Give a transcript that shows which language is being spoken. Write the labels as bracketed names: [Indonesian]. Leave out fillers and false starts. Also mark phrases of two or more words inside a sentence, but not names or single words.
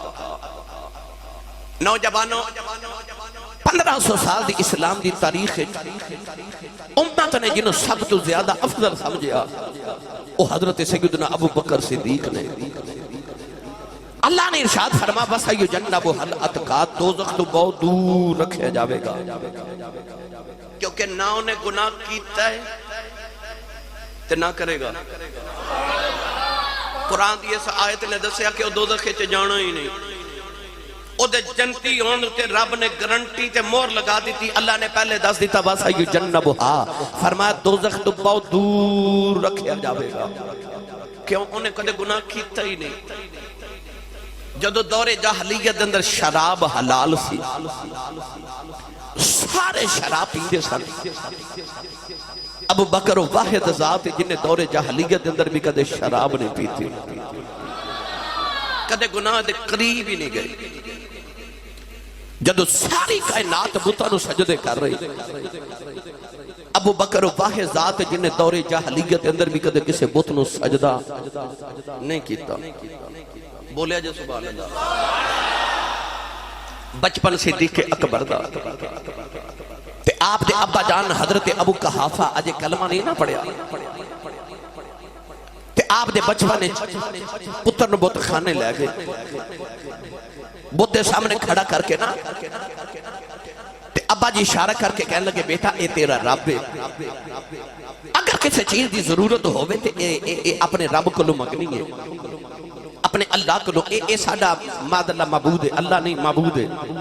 [Punjabi] نوجوانوں 1500 سال دی اسلام دی تاریخ امت نے جنہوں سب تو زیادہ افضل سمجھیا وہ حضرت سیدنا ابو بکر صدیق نے اللہ نے ارشاد فرما [Arabic] وَسَيُجَنَّبُهَا الْأَتْقَى [Punjabi] دوزخ تو بہت دور رکھے جاوے گا کیونکہ نہ انہیں گناہ کیتا ہے تے نہ کرے گا قرآن دی اس آیت نے دسیا کہ وہ دوزخ چ جانا ہی نہیں او دے جنتی ہون تے رب نے گارنٹی تے مہر لگا دیتی اللہ نے پہلے دس دیتا وَسَيُجَنَّبُهَا فرمایا دوزخ تو بہت دور رکھیا جاوے گا کیوں انہیں کدے گناہ کیتا ہی نہیں جدو دور جاہلیت اندر شراب حلال سی سارے شراب پیندے سن ابو بکر واحد ذات جنہیں دور جاہلیت اندر بھی کدے شراب نہیں پیتی کدے گناہ دے قریب ہی نہیں گئی جدو ساری کائنات بتانو سجدے کر رہی ابو بکر واحد ذات جنہیں دور جاہلیت اندر بھی کدے کسے بتانو سجدہ نہیں کیتا بولیا جو [Arabic] سبحان اللہ [Punjabi] بچپن صدیق اکبر دا تے آپ دے ابا جان حضرت ابو قحافہ اجے کلمہ نہیں نہ پڑھیا تے آپ دے بچپن پتر نو بت خانے لے گئے بت دے سامنے کھڑا کر کے نا تے ابا جی اشارہ کر کے کہنے لگے بیٹا اے تیرا رب ہے اگر کسی چیز دی ضرورت ہوئے تے اے اپنے رب کو لو مگنی ہے اپنے اللہ کو لو اے ساڑا ماد اللہ معبود ہے اللہ نہیں معبود ہے